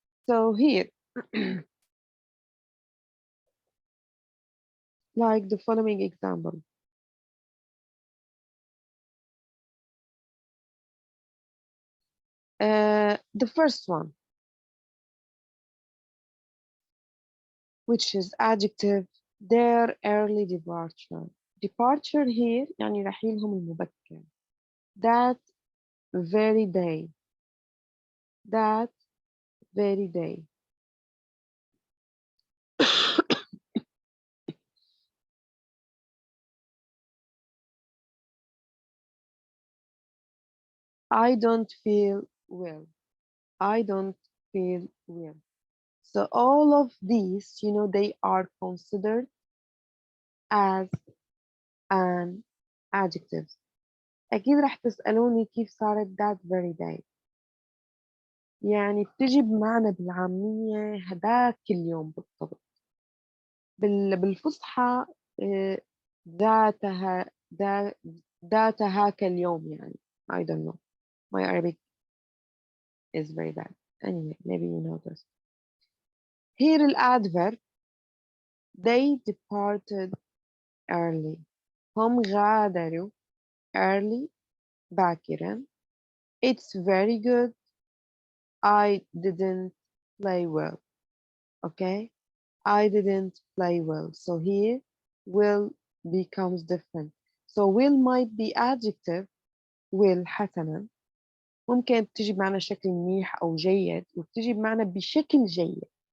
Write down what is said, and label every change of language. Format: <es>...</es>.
<en>So here like the following example. The first one, which is adjective, their early departure. Departure here</en> <ar>يعني رحيلهم المبكر.</ar> <en>That very day. That very day. I don't feel well. I don't feel well. So all of these, you know, they are considered as an adjective.</en> <ar>أكيد رح تسألوني كيف صارت</ar> <en>that very day.</en> <ar>يعني بتجي بمعنى بالعامية هداك اليوم بالضبط. بالفصحى ذاتها ذاتها اليوم يعني.</ar> <en>I don't know. My Arabic is very bad. Anyway, maybe you know this. Here الadverb they departed early.</en> <ar>هم غادروا early باكرا.</ar> <en>It's very good. I didn't play well. Okay. I didn't play well. So here will becomes different. So will might be adjective.</en> <ar>will حسنا ممكن تجي بمعنى شكل منيح أو جيد، وبتجي بمعنى بشكل جيد.</ar>